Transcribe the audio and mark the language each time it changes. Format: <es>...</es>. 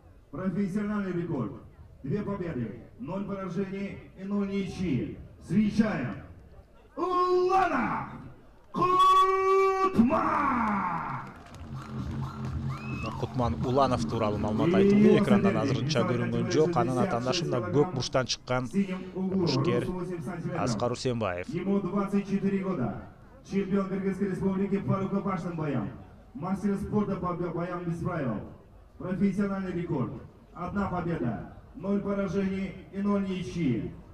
<ru>Профессиональный рекорд. 2 победы, 0 поражений и 0 ничьи. Встречаем Уланов Кутман.</ru> <ky>Кутман Уланов тууралуу маалымат айтылды. Экрандан азырынча көрүнгөн жок. Анын атандашы мына көк бурчтан чыккан мушкер Аскар Усенбаев.</ky> <ru>Ему 24 года. Чемпион Кыргызской республики по рукопашным боям. Мастер спорта по боям без правил. Профессиональный рекорд. 1 победа, 0 поражений и 0 ничьи.</ru>